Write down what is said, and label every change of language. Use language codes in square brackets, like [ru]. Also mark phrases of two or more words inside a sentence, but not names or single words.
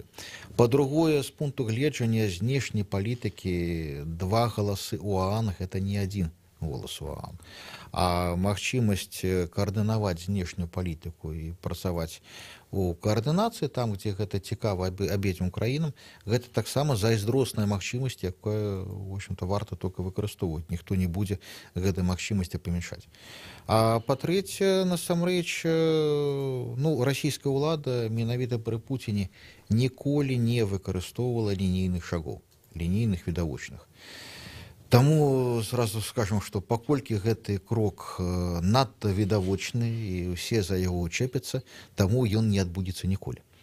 [be] Па-другое, з пункту гледжання знешняй палітыкі, 2 галасы ў ААН — гэта не адзін голас у ААН. А магчымасць каардынаваць знешнюю палітыку і працаваць у каардынацыі, там, дзе гэта цікава абедзвюм краінам, гэта таксама зайздросная магчымасць, якая, [ru] в общем-то, [be] варта толькі выкарыстоўваць. Ніхто не будзе гэтай магчымасці памяншаць. А па-трэцяе, насамрэч, расійская ўлада менавіта пры Пуціне ніколі не выкарыстоўвала лінейных шагоў, лінейных відавочных. Таму зразу скажам, што паколькі гэты крок надта відавочны і ўсе за яго чэпяцца, таму ён не адбудзецца ніколі.